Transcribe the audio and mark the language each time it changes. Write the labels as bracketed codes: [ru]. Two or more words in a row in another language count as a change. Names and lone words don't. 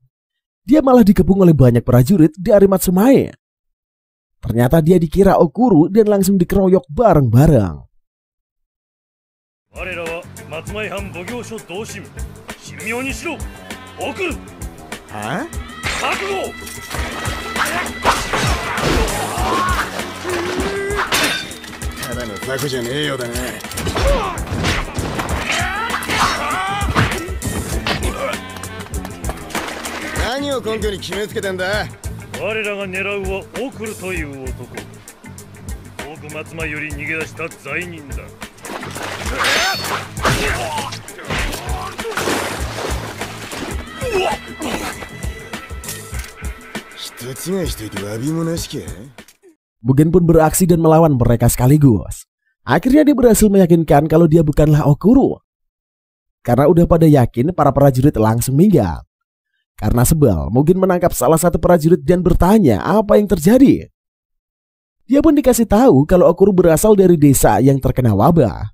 [id] Dia malah dikepung oleh banyak prajurit dari Matsumae. Ternyata dia dikira Okuro dan langsung dikeroyok bareng-bareng. Hah? [ja] ただの雑魚じゃねえようだね。何を根拠に決めつけてんだ。我らが狙うはオクルという男。遠く松前より逃げ出した罪人だ。人違いしといて詫びもなしけ。 [id] Mugen pun beraksi dan melawan mereka sekaligus. Akhirnya dia berhasil meyakinkan kalau dia bukanlah Okuro. Karena udah pada yakin, para prajurit langsung minggat. Karena sebel, Mugen menangkap salah satu prajurit dan bertanya apa yang terjadi. Dia pun dikasih tahu kalau Okuro berasal dari desa yang terkena wabah.